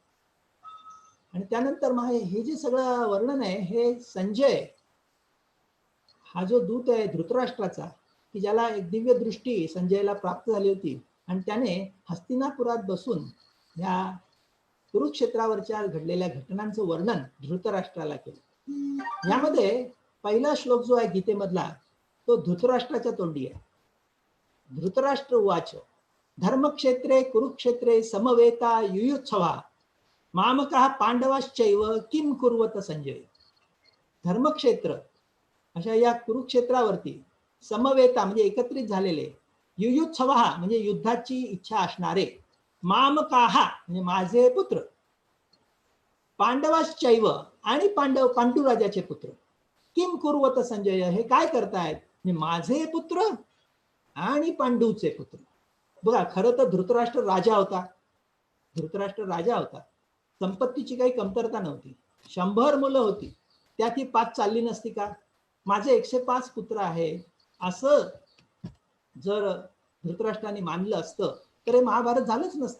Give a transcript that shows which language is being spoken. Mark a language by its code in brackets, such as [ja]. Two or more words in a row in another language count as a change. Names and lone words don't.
[mr] आणि त्यानंतर मग हे जे सगळं वर्णन आहे हे संजय हा जो दूत आहे धृतराष्ट्राचा, की ज्याला एक दिव्य दृष्टी संजयला प्राप्त झाली होती आणि त्याने हस्तिनापुरात बसून या कुरुक्षेत्रावरच्या घडलेल्या घटनांचं वर्णन धृतराष्ट्राला केलं. यामध्ये पहिला श्लोक जो आहे गीतेमधला तो धृतराष्ट्राच्या तोंडी आहे. [sa] धृतराष्ट्र उवाच धर्मक्षेत्रे कुरुक्षेत्रे समवेता युयुत्सवा मामकः पांडवाश्चैव किम कुर्वत संजय. [mr] धर्मक्षेत्र अशा या कुरुक्षेत्रावरती समवेता म्हणजे एकत्रित झालेले, युयुत्सवा म्हणजे युद्धाची इच्छा असणारे, मामकाहा म्हणजे माझे पुत्र, पांडवाश्चैव आणि पांडुराजाचे पुत्र, [sa] किम कुर्वत संजय [mr] हे काय करतायत, माझे पुत्र आणि पांडूचे पुत्र. बघा, खरं तर धृतराष्ट्र राजा होता, धृतराष्ट्र राजा होता, संपत्तीची काही कमतरता नव्हती, 100 मुलं होती, त्यात ही 5 चालली नसती का? माझे 105 पुत्र आहे असं जर धृतराष्ट्राने मानलं असतं तर हे महाभारत झालंच नसतं.